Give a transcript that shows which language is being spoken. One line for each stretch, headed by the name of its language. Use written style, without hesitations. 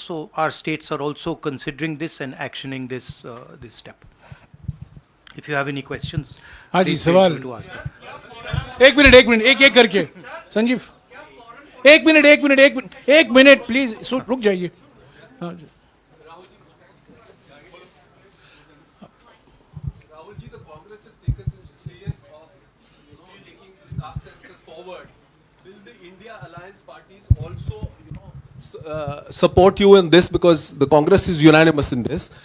English: So our states are also considering this and actioning this step. If you have any questions,
Hindi: हाँ जी,
English: please feel
Hindi: सवाल।
English: free to ask them.
Hindi: एक minute एक करके। संजीव, एक minute please रुक जाइए। हाँ जी।
English: Rahul ji, the Congress has taken this decision of, taking this caste census forward. Will the India Alliance parties also, support you in this, because the Congress is unanimous in this?